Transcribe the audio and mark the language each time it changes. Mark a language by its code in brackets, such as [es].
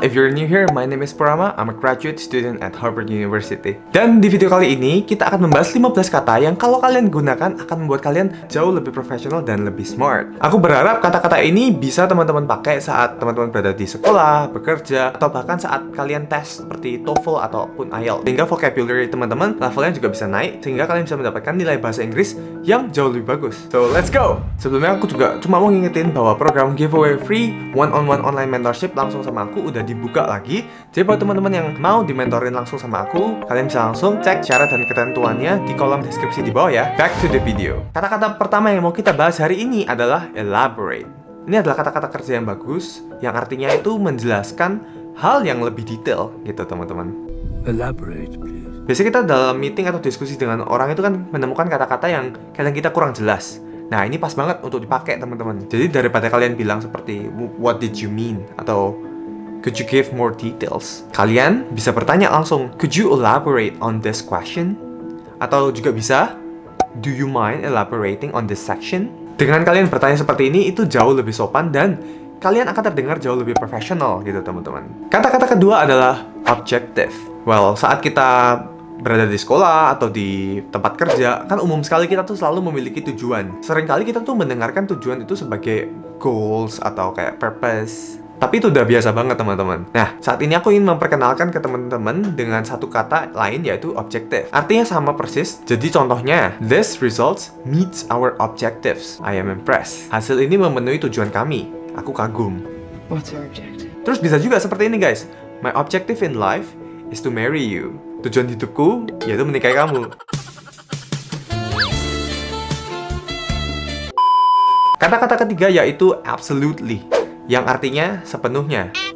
[en] If you're new here, my name is Purama. I'm a graduate student at Harvard University. [id] Dan di video kali ini, kita akan membahas 15 kata yang kalau kalian gunakan akan membuat kalian jauh lebih profesional dan lebih smart. Aku berharap kata-kata ini bisa teman-teman pakai saat teman-teman berada di sekolah, bekerja, atau bahkan saat kalian tes seperti TOEFL ataupun IELTS. Sehingga vocabulary teman-teman levelnya juga bisa naik, sehingga kalian bisa mendapatkan nilai bahasa Inggris yang jauh lebih bagus. [en] So, let's go! [id] Sebelumnya aku juga cuma mau ngingetin bahwa program giveaway free one-on-one online mentorship langsung sama aku udah dibuka lagi. Jadi buat teman-teman yang mau dimentorin langsung sama aku, kalian bisa langsung cek syarat dan ketentuannya di kolom deskripsi di bawah ya. [en] Back to the video. [id] Kata-kata pertama yang mau kita bahas hari ini adalah elaborate. Ini adalah kata-kata kerja yang bagus, yang artinya itu menjelaskan hal yang lebih detail gitu teman-teman. [en] Elaborate, please. [id] Biasanya kita dalam meeting atau diskusi dengan orang itu kan menemukan kata-kata yang kadang kita kurang jelas. Nah, ini pas banget untuk dipakai, teman-teman. Jadi, daripada kalian bilang seperti, [en] what did you mean? [id] Atau, [en] could you give more details? [id] Kalian bisa bertanya langsung, [en] could you elaborate on this question? [id] Atau juga bisa, [en] do you mind elaborating on this section? [id] Dengan kalian bertanya seperti ini, itu jauh lebih sopan dan kalian akan terdengar jauh lebih profesional gitu, teman-teman. Kata-kata kedua adalah objective. Well, saat kita berada di sekolah atau di tempat kerja, kan umum sekali kita tuh selalu memiliki tujuan. Seringkali kita tuh mendengarkan tujuan itu sebagai goals atau kayak purpose. Tapi itu udah biasa banget, teman-teman. Nah, saat ini aku ingin memperkenalkan ke teman-teman dengan satu kata lain yaitu objective. Artinya sama persis. Jadi contohnya, [en] this results meets our objectives. I am impressed. [id] Hasil ini memenuhi tujuan kami. Aku kagum. [en] What's your objective? [id] Terus bisa juga seperti ini, guys. [en] My objective in life is to marry you. [id] Tujuan hidupku yaitu menikahi kamu. Kata-kata ketiga yaitu absolutely, yang artinya sepenuhnya.